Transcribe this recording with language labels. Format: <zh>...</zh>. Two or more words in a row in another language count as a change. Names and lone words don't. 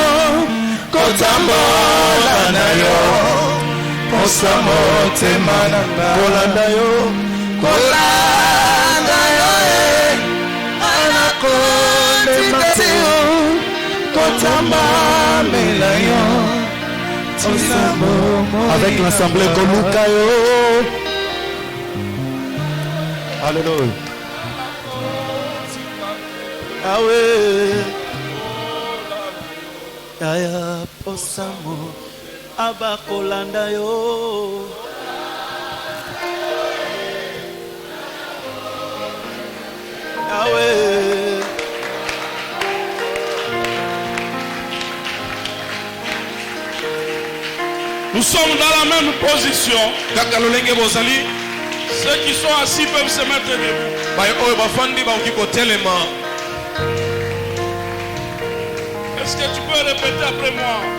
<ln>kotambola na yo osa motema nanga kolanda yo ngana kotika te kotambola yo osa motema</ln> <fr>avec l'assemblée</fr> <ln>koluka yo. Alléluia. Awe aya posamo abakolanda yo awe</ln> <fr>Nous sommes dans la même position. Ceux qui sont assis peuvent se mettre debout. Est-ce que tu peux répéter après moi?</fr>